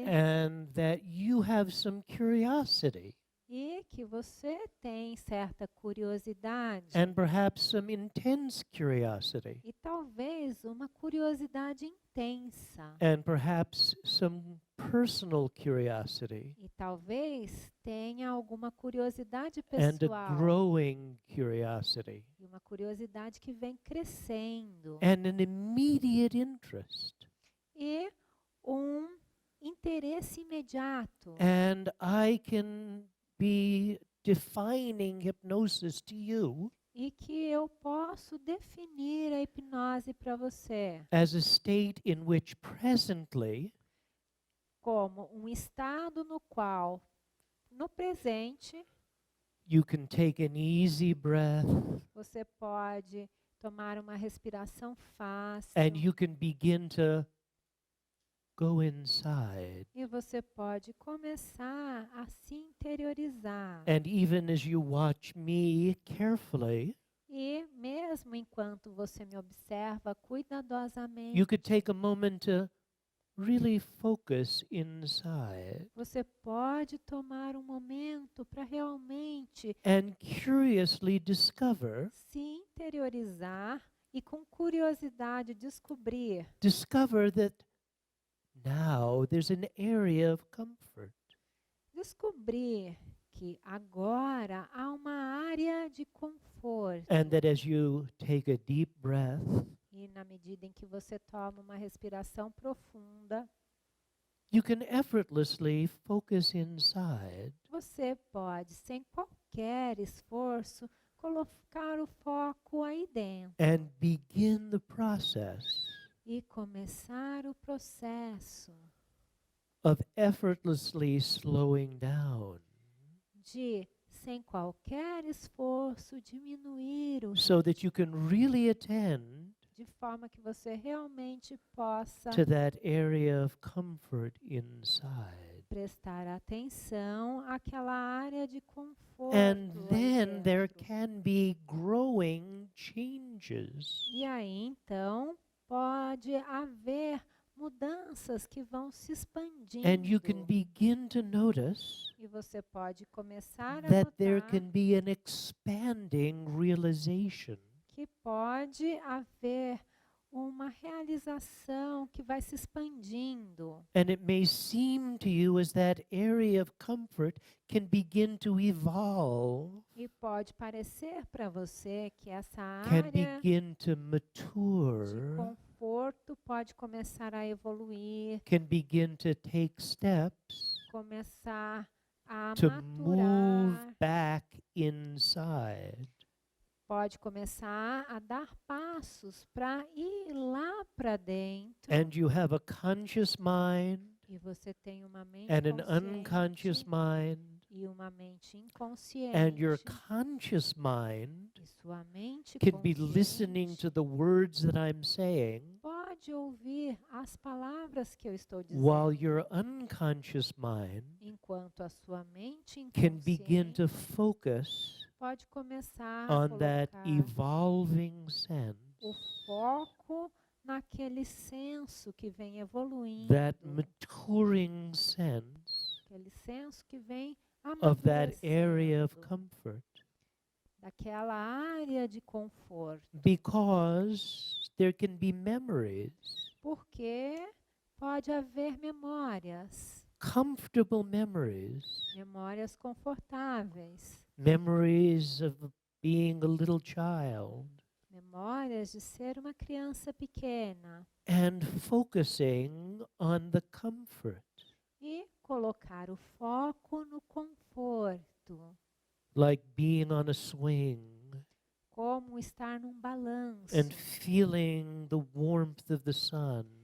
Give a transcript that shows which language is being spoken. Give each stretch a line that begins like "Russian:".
English: and that you have some curiosity,
Portuguese: E que você tem certa curiosidade.
English: and perhaps some intense curiosity,
Portuguese: E talvez uma curiosidade intensa.
English: and perhaps some personal curiosity,
Portuguese: E talvez tenha alguma curiosidade
English: and a
Portuguese: pessoal.
English: growing curiosity,
Portuguese: E uma curiosidade que vem crescendo.
English: and an immediate interest.
Portuguese: E um interesse imediato.
English: And I can be defining hypnosis to you
Portuguese: e que eu posso definir a hipnose para você
English: as a state in which presently
Portuguese: como um estado no qual, no presente,
English: you can take an easy breath
Portuguese: você pode tomar uma respiração fácil
English: and you can begin to go inside.
Portuguese: e você pode começar a se interiorizar.
English: And even as you watch me carefully,
Portuguese: E mesmo enquanto você me observa cuidadosamente,
English: you could take a moment to really focus inside
Portuguese: você pode tomar um momento para realmente
English: and curiously discover
Portuguese: interiorizar e com curiosidade
English: discover that now there's an area of comfort.
Portuguese: descobrir que agora há uma área de conforto.
English: And that as you take a deep breath,
Portuguese: E na medida em que você toma uma respiração profunda,
English: you can effortlessly focus inside
Portuguese: você pode, sem qualquer esforço, colocar o foco aí dentro
English: and begin the process
Portuguese: e começar o processo
English: of effortlessly slowing down
Portuguese: de, sem qualquer esforço, diminuir o
English: so that you can really attend
Portuguese: de forma que você realmente possa
English: to that area of comfort inside.
Portuguese: prestar atenção àquela área de conforto.
English: And
Portuguese: aí
English: then there
Portuguese: dentro.
English: can be growing changes.
Portuguese: E aí, então, pode haver mudanças que vão se expandindo.
English: And you can begin to notice
Portuguese: E você pode começar a
English: that there
Portuguese: notar
English: can be an expanding realization
Portuguese: que pode haver uma realização que vai se expandindo.
English: and it may seem to you as that area of comfort can begin to evolve,
Portuguese: E pode parecer para você que essa
English: can
Portuguese: área
English: begin to
Portuguese: de
English: mature,
Portuguese: conforto pode começar a evoluir,
English: can begin to take steps
Portuguese: começar a
English: to move
Portuguese: maturar,
English: back inside.
Portuguese: pode começar a dar passos para ir lá para dentro.
English: And you have a conscious mind
Portuguese: E você tem uma mente
English: and an unconscious
Portuguese: consciente
English: mind,
Portuguese: e uma mente
English: and
Portuguese: inconsciente.
English: your conscious mind
Portuguese: E sua mente
English: can be listening
Portuguese: consciente
English: to the words that I'm saying,
Portuguese: pode ouvir as palavras que eu estou
English: while
Portuguese: dizendo,
English: your unconscious mind
Portuguese: enquanto a sua mente
English: can begin
Portuguese: inconsciente
English: to focus
Portuguese: pode começar a
English: on that
Portuguese: colocar
English: evolving
Portuguese: o
English: sense,
Portuguese: foco naquele senso que vem evoluindo,
English: that maturing sense
Portuguese: aquele senso que vem
English: of that area of
Portuguese: amadurecendo,
English: comfort.
Portuguese: daquela área de conforto,
English: Because there can be memories,
Portuguese: porque pode haver memórias,
English: comfortable memories,
Portuguese: memórias confortáveis,
English: memories of being a little child,
Portuguese: memórias de ser uma criança pequena
English: and focusing on the comfort,
Portuguese: e colocar o foco no conforto,
English: like being on a swing
Portuguese: como estar num balanço
English: and feeling the warmth of the sun